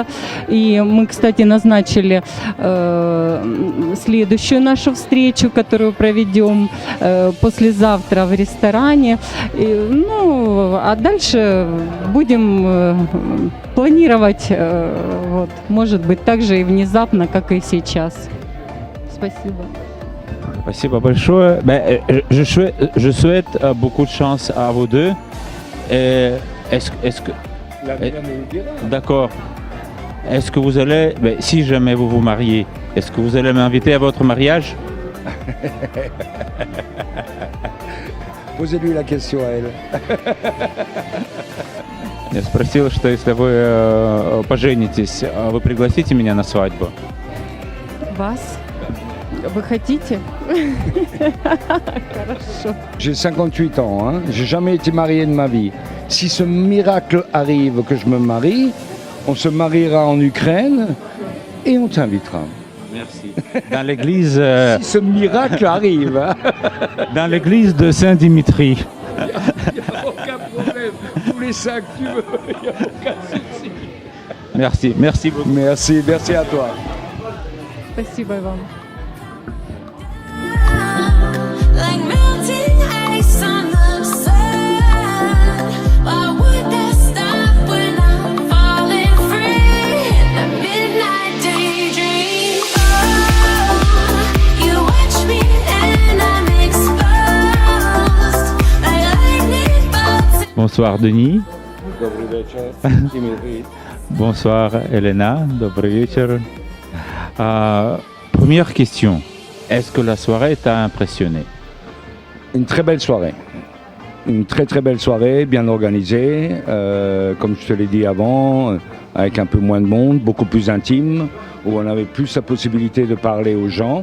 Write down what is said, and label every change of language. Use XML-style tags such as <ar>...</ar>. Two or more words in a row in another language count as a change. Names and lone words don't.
<ru>И мы, кстати, назначили следующую нашу встречу, которую проведем послезавтра в ресторане. А дальше будем планировать, может быть, так же и внезапно, как и сейчас. Спасибо. Спасибо большое.</ru> <fr>Je souhaite beaucoup de chance à vous deux. Et est-ce que... D'accord. Est-ce que vous allez, si jamais vous vous mariez, est-ce que vous allez m'inviter à votre mariage? Posez-lui la question à elle.</fr> <ru>Я спросил, что если вы поженитесь, вы пригласите меня на свадьбу? Вас? Вы хотите? Хорошо.</ru> <fr>J'ai 58 ans, hein. J'ai jamais été marié de ma vie. Si ce miracle arrive que je me marie, on se mariera en Ukraine et on t'invitera. Merci. Dans l'église, Si ce miracle arrive, hein. dans l'église de Saint-Dimitri. Il n'y a aucun problème. Tous les sacs que tu veux, il n'y a aucun souci. Merci, merci beaucoup. Merci, merci à toi.</fr> <ru>Спасибо вам.</ru> <en>Like melting ice on the sun. Why would that stop when I'm falling free in a midnight daydream? Oh, you watch me and I'm exposed like lightning bolts.</en> <fr>Bonsoir Denis.</fr> <ru>Добрый вечер, Dimitri.</ru> <fr>Bonsoir Elena.</fr> <ru>Добрый вечер.</ru> <fr>Première question. Est-ce que la soirée t'a impressionné? Une très belle soirée. Une très très belle soirée, bien organisée, comme je te l'ai dit avant, avec un peu moins de monde, beaucoup plus intime, où on avait plus la possibilité de parler aux gens.</fr>